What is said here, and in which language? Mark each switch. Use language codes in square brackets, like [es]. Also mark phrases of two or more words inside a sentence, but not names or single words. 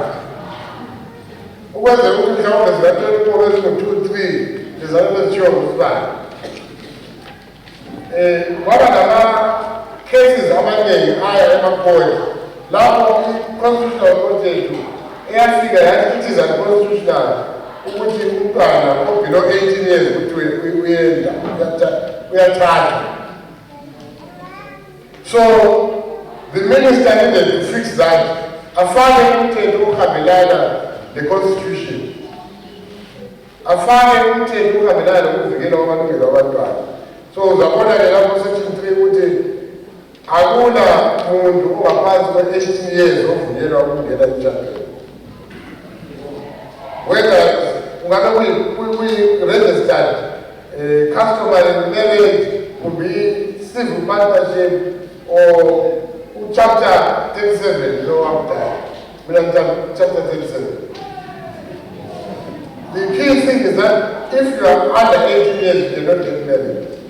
[nd] Ukwenzela ukuthi mhlawumbe zingathela ukuba ezingu-2 3 lizalwe bezitshiwo kuzibani. Kwaba nama-cases amaningi aya emakhona lapho i-constitutional court yethu eyafika yathi [en] it is unconstitutional [nd] ukuthi umntwana obelow 18 years ukuthi uyenda uyathatha. [en] So the minister needed to fix that. [nd] Afake umthetho ohambelana ne-constitution. Afake umthetho ohambelana nokuvikela amalungelo abantwana. So uzabona ke lapho section 3 ukuthi akuna muntu ongaphansi kwe-18 years ovunyelwa ukungena emshadweni. [en] Whether ungabe registered customary marriage, could be civil partnership or chapter 37, chapter 37. The key thing is that if you are under 18 years, you cannot get married.